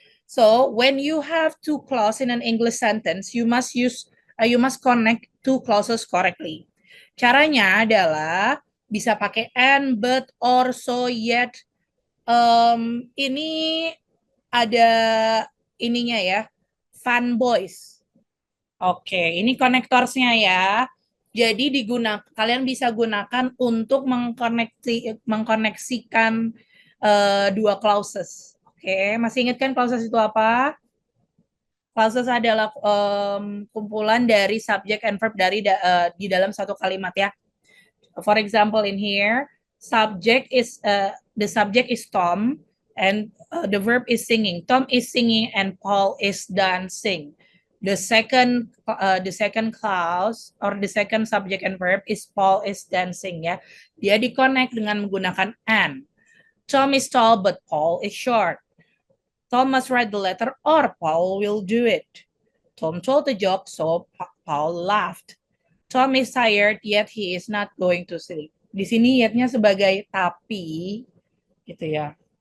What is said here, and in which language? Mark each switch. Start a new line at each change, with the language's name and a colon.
English: So, when you have two clauses in an English sentence, you must connect two clauses correctly.
Indonesian: Caranya adalah bisa pakai and, but, or, so, yet. Ini ada ininya ya, fun boys. Oke, ini konektorsnya ya. Jadi kalian bisa gunakan untuk mengkoneksikan dua clauses. Oke, masih ingat kan clauses itu apa? Clauses adalah kumpulan dari
English: subject and verb
Indonesian: di dalam satu kalimat ya.
English: For example, in here, the subject is Tom, and the verb is singing. Tom is singing, and Paul is dancing. The second clause or the second subject and verb is Paul is dancing ya.
Indonesian: Dia di-connect dengan menggunakan and.
English: Tom is tall, but Paul is short. Tom must write the letter, or Paul will do it. Tom told the joke, so Paul laughed. Tom is tired, yet he is not going to sleep.
Indonesian: Di sini yetnya sebagai tapi, gitu ya.